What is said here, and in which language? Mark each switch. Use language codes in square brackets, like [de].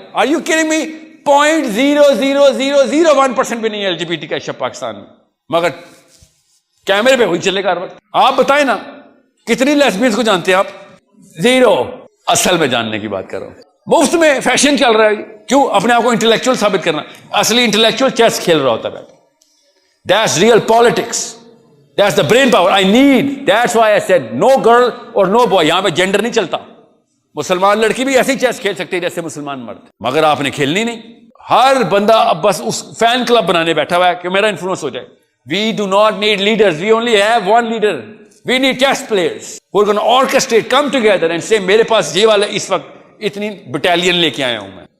[en] Are you kidding me? [ur] 0.0001% بھی نہیں ہے LGBT کا شب پاکستان میں، مگر کیمرے پہ وہی چلے گا ہر وقت. آپ بتائیں نا کتنی لیسبینز کو جانتے ہیں آپ؟ 0. اصل میں جاننے کی بات کر رہا ہوں. مفت میں فیشن چل رہا ہے. کیوں؟ اپنے آپ کو انٹلیکچوئل ثابت کرنا. اصلی انٹلیکچوئل چیس کھیل رہا ہوتا ہے. [en] That's real politics. That's the brain power I need. That's why I said no girl or no boy. [ur] یہاں پہ جینڈر نہیں چلتا. مسلمان لڑکی بھی ایسی چیس کھیل سکتی ہے جیسے مسلمان مرد، مگر آپ نے کھیلنی نہیں. ہر بندہ اب بس اس فین کلب بنانے بیٹھا ہوا ہے کہ میرا انفلوئنس ہو جائے. [en] We do not need leaders. We only have one leader. We need chess players who are going to orchestrate, come together and say [ur] میرے پاس یہ والا اس وقت اتنی بٹالین لے کے آیا ہوں میں.